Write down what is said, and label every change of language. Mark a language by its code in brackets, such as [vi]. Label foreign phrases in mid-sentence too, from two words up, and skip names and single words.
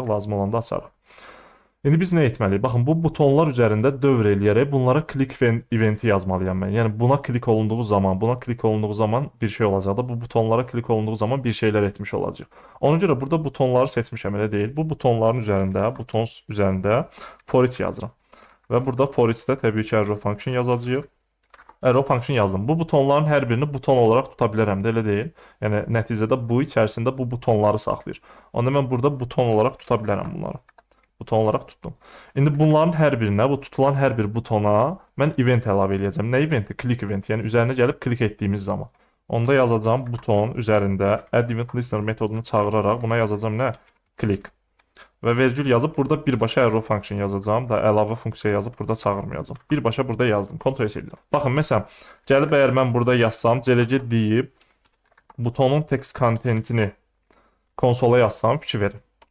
[az] Lazım olanda açarıq. İndi biz nə etməliyik? Baxın, bu butonlar üzərində dövr eləyərək bunlara click eventi yazmalıyam mən. Yəni buna klik olunduğu zaman bir şey olacaq da bu butonlara klik olunduğu zaman bir şeylər etmiş olacaq. Ona görə burada butonları seçmişəm, elə deyil. Bu butonların üzərində, butons üzərində [en] for each [az] yazıram. Və burada [en] for each- [az] də təbii ki, [en] arrow function [az] yazacağıq. [en] Arrow function [az] yazdım. Bu butonların hər birini buton olaraq tuta bilərəm də, elə deyil. Yəni nəticədə bu içərisində bu butonları saxlayır. Onda mən burada buton olaraq tuta bilərəm bunları. Buton olaraq tutdum. İndi bunların hər birinə, bu tutulan hər bir butona mən event əlavə edəcəm. Nə eventi? [en] Click eventi. [az] Yəni üzərinə gəlib klik etdiyimiz zaman. Onda yazacağım buton üzərində [en] add event listener [az] metodunu çağıraraq buna yazacağım nə? Click. Və vergül yazıb burada birbaşa [en] arrow function [az] yazacağım da əlavə funksiya yazıb burada çağırmayacağım. Birbaşa burada yazdım. Ctrl+S edirəm. Baxın, məsələn, gəlib əgər mən burada yazsam, CLG deyib butonun [en] text contentini [az] konsola yazsam, fikir verin.